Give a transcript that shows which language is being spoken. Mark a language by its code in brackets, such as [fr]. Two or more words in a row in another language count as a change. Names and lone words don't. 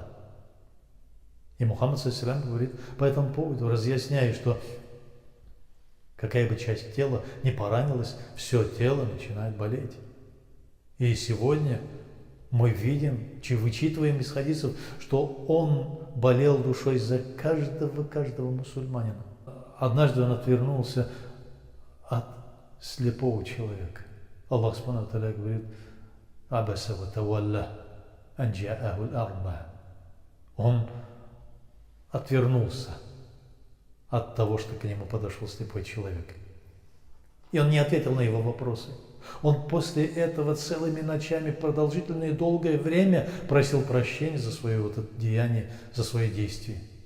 [ru] И Мухаммад ﷺ говорит по этому поводу, разъясняя, что какая бы часть тела не поранилась, все тело начинает болеть. И сегодня мы видим, вычитываем из хадисов, что он болел душой за каждого мусульманина. Однажды он отвернулся от слепого человека. Аллах [ar] سبحانه وتعالى [ru] говорит: [ar] «عبس وتولى أن جاءه الأعمى». [ru] Он отвернулся от того, что к нему подошел слепой человек. И он не ответил на его вопросы. Он после этого целыми ночами, продолжительное долгое время просил прощения за свое вот это деяние, за свои действия.